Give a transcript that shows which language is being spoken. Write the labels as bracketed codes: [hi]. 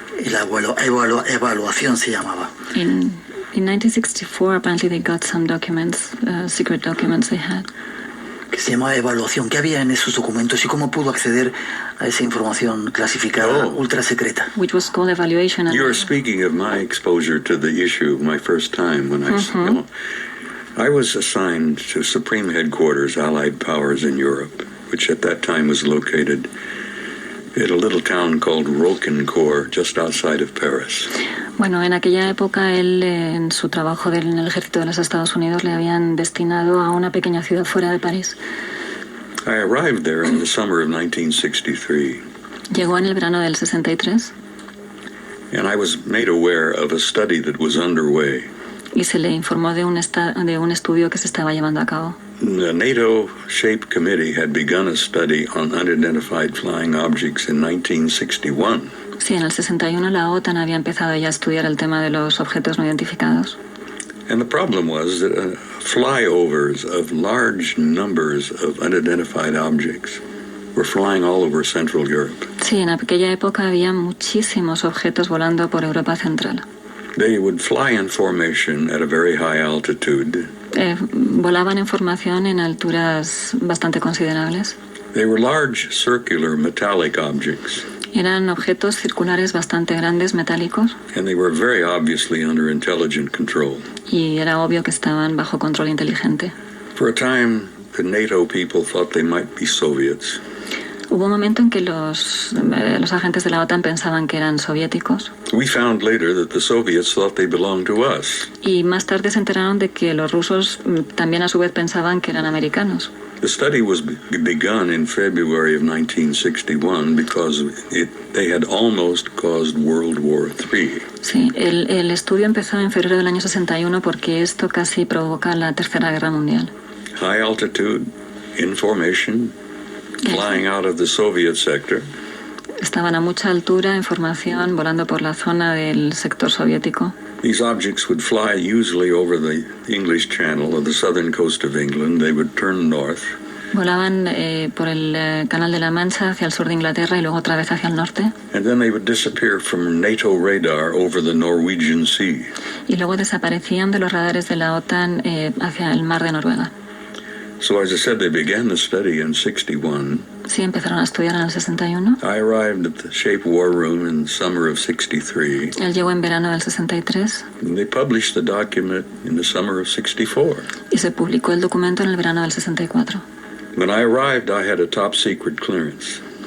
[es] La evaluación se llamaba. [en] In 1964, apparently they got some documents, secret documents they had. [es] Que se llamaba evaluación. ¿Qué había en esos documentos y cómo pudo acceder a esa información clasificada, ultra secreta? [en] Which was called evaluation. You're speaking of my exposure to the issue my first time when I was assigned to Supreme Headquarters, Allied Powers in Europe, which at that time was located at a little town called Roquencourt, just outside of Paris. [es] Bueno, en aquella época él, en su trabajo en el ejército de los Estados Unidos, le habían destinado a una pequeña ciudad fuera de París. [en] I arrived there in the summer of 1963. [es] Llegó en el verano del 63. [en] And I was made aware of a study that was underway. [es] Y se le informó de un estudio que se estaba llevando a cabo. [en] The NATO SHAPE Committee had begun a study on unidentified flying objects in 1961. [es] Sí, en el 61 la OTAN había empezado ya a estudiar el tema de los objetos no identificados. [en] And the problem was that flyovers of large numbers of unidentified objects were flying all over Central Europe. [es] Sí, en aquella época había muchísimos objetos volando por Europa Central. [en] They would fly in formation at a very high altitude. [es] Volaban en formación en alturas bastante considerables. [en] They were large circular metallic objects. [es] Eran objetos circulares bastante grandes, metálicos. [en] And they were very obviously under intelligent control. [es] Y era obvio que estaban bajo control inteligente. [en] For a time, the NATO people thought they might be Soviets. [es] Hubo un momento en que los agentes de la OTAN pensaban que eran soviéticos. [en] We found later that the Soviets thought they belonged to us. [es] Y más tarde se enteraron de que los rusos también a su vez pensaban que eran americanos. [en] The study was begun in February of 1961 because they had almost caused World War III. [es] Sí, el estudio empezó en febrero del año 61 porque esto casi provoca la Tercera Guerra Mundial. [en] High altitude, in formation, flying out of the Soviet sector. [es] Estaban a mucha altura, en formación, volando por la zona del sector soviético. [en] These objects would fly usually over the English Channel or the southern coast of England. They would turn north. [es] Volaban por el Canal de la Mancha hacia el sur de Inglaterra y luego otra vez hacia el norte. [en] And then they would disappear from NATO radar over the Norwegian Sea. [es] Y luego desaparecían de los radares de la OTAN hacia el mar de Noruega. [en] So as I said, they began the study in 61. [es] Sí, empezaron a estudiar en el 61. [en] I arrived at the SHAPE War Room in the summer of 63. [es] Él llegó en verano del 63. [en] And they published the document in the summer of 64. [es] Y se publicó el documento en el verano del 64. [en] When I arrived, I had a top secret clearance.